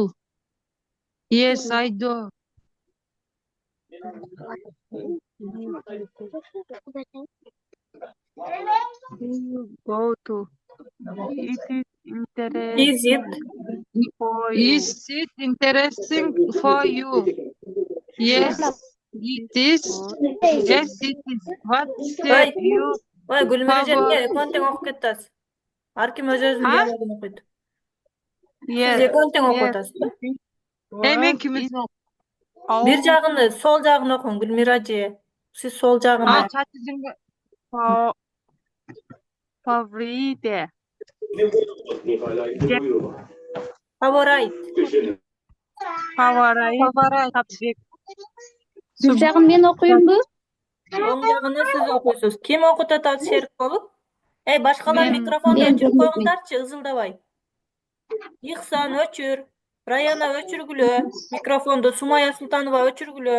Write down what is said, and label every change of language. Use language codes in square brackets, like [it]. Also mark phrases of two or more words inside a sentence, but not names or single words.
[en] Yes, I do. You go to. Is it interesting for you? Yes, it is. Yes, it is. What say you? [ky] Ой, Гүлмира эже, экөөнү тең окуп кетип атасыз. Ар ким өзүнүн диалогун окуйт. Сиз экөөнү тең окуп атасыз. Мен кимин? Бир жагыны, сол жагын окуң, Гүлмира эже. Сиз сол жагыны. [en] Favorite. Favorite subject. [ky] Бир жагын мен окуймбу? Оң жагыны сиз окуйсуз. Ким окутат ал шерик болуп? Башкалар микрофонду өчүрүп койгундарчы, ызылдабай. Ихсан өчүр, Раяна өчүргүлө, микрофонду Сумая Султанова өчүргүлө.